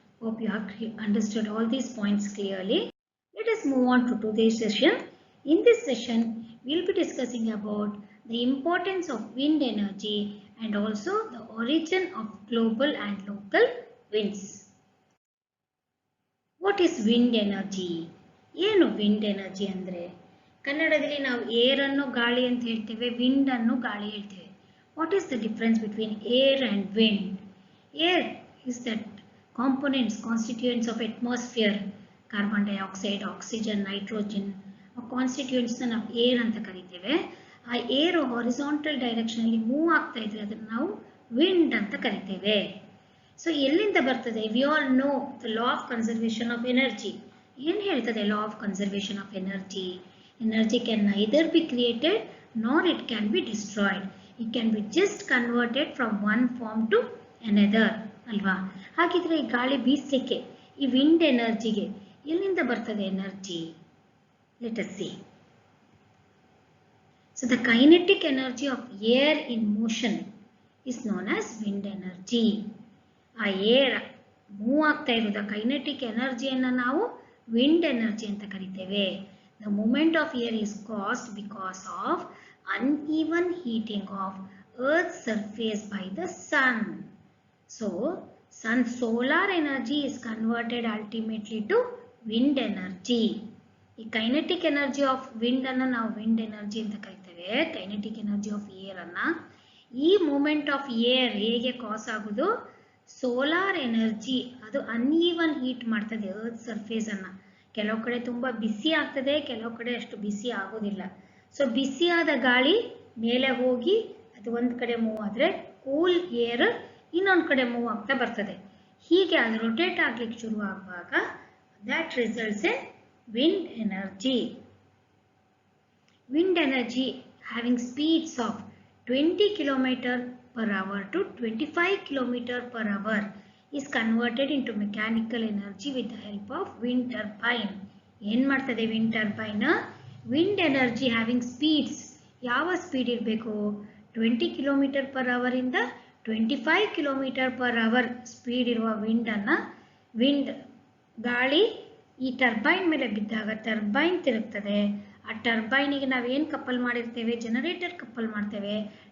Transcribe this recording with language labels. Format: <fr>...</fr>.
<en>Hope you have understood all these points clearly. Let us move on to today's session. In this session, we will be discussing about the importance of wind energy and also the origin of global and local winds. What is wind energy?</en> <kn>ಏನು wind energy ಅಂದ್ರೆ? ಕನ್ನಡದಲ್ಲಿ ನಾವು air ಅನ್ನು ಗಾಳಿ ಅಂತ ಹೇಳ್ತೇವೆ, wind ಅನ್ನು ಗಾಳಿ ಹೇಳ್ತೇವೆ.</kn> <en>What is the difference between air and wind? Air is that components, constituents of atmosphere, carbon dioxide, oxygen, nitrogen, constituents</en> <kn>ನಾವು air ಅಂತ ಕರಿತೇವೆ. ಆ ಏರ್ ಹಾರಿಜಾಂಟಲ್ ಡೈರೆಕ್ಷನ್ ಅಲ್ಲಿ ಮೂವ್ ಆಗ್ತಾ ಇದ್ರೆ ಅದನ್ನು ನಾವು ವಿಂಡ್ ಅಂತ ಕರಿತೇವೆ. ಸೊ ಎಲ್ಲಿಂದ ಬರ್ತದೆ?</kn> <en>We all know the law of conservation of energy.</en> <kn>ಏನು ಹೇಳ್ತದೆ</kn> <en>Law of conservation of energy? Energy can neither be created nor it can be destroyed. It can be just converted from one form to another ಅಲ್ವಾ?</en> <kn>ಹಾಗಿದ್ರೆ ಈ ಗಾಳಿ ಬೀಸಲಿಕ್ಕೆ ಈ wind ಎನರ್ಜಿಗೆ ಎಲ್ಲಿಂದ ಬರ್ತದೆ energy?</kn> <en>Let us see. So the kinetic energy of air in motion is known as wind energy.</en> <kn>ಆ air move ಆಗ್ತಾ ಇರೋದು ಕೈನೆಟಿಕ್ ಎನರ್ಜಿಯನ್ನು ನಾವು ವಿಂಡ್ ಎನರ್ಜಿ ಅಂತ ಕರಿತೇವೆ.</kn> <en>The movement of air is caused because of uneven heating of Earth's surface by the sun. So, solar energy is converted ultimately to wind energy.</en> <kn>ಈ kinetic energy of wind ಅನ್ನು ನಾವು wind energy ಅಂತ ಕರಿತೇವೆ. Kinetic energy of air ಅನ್ನ, ಈ moment of air ಹೇಗೆ ಕಾಸ್ ಆಗುದು? Solar energy ಅದು ಅನ್ಈವನ್ ಹೀಟ್ ಮಾಡ್ತದೆ ಅರ್ತ್ ಸರ್ಫೇಸ್ ಅನ್ನ. ಕೆಲವು ಕಡೆ ತುಂಬಾ ಬಿಸಿ ಆಗ್ತದೆ, ಕೆಲವು ಕಡೆ ಅಷ್ಟು ಬಿಸಿ ಆಗೋದಿಲ್ಲ. ಸೊ ಬಿಸಿಯಾದ ಗಾಳಿ ಮೇಲೆ ಹೋಗಿ ಅದು ಒಂದ್ ಕಡೆ ಮೂವ್ ಆದ್ರೆ ಕೂಲ್ ಏರ್ ಇನ್ನೊಂದು ಕಡೆ ಮೂವ್ ಆಗ್ತಾ ಬರ್ತದೆ. ಹೀಗೆ ಅದು ರೊಟೇಟ್ ಆಗ್ಲಿಕ್ಕೆ ಶುರು ಆಗುವಾಗ</kn> <en>that results in wind energy. Wind energy having speeds of 20 km per hour to 25 km per hour is converted into mechanical energy with the help of wind turbine.</en> <kn>ಏನು ಮಾಡ್ತದೆ wind turbine?</kn> <en>Wind energy having speeds,</en> <kn>ಯಾವ speed ಇರಬೇಕು? 20 km per hour ಇಂದ 25 km per hour speed ಇರುವ wind ಗಾಳಿ ಈ turbine ಮೇಲೆ ಬಿದ್ದಾಗ ಟರ್ಬೈನ್ ತಿರುಗ್ತದೆ. ಆ ಟರ್ಬೈನಿಗೆ ನಾವೇನು ಕಪ್ಪಲ್ ಮಾಡಿರ್ತೇವೆ? ಜನರೇಟರ್ ಕಪ್ಪಲ್ ಮಾಡ್ತೇವೆ.</kn>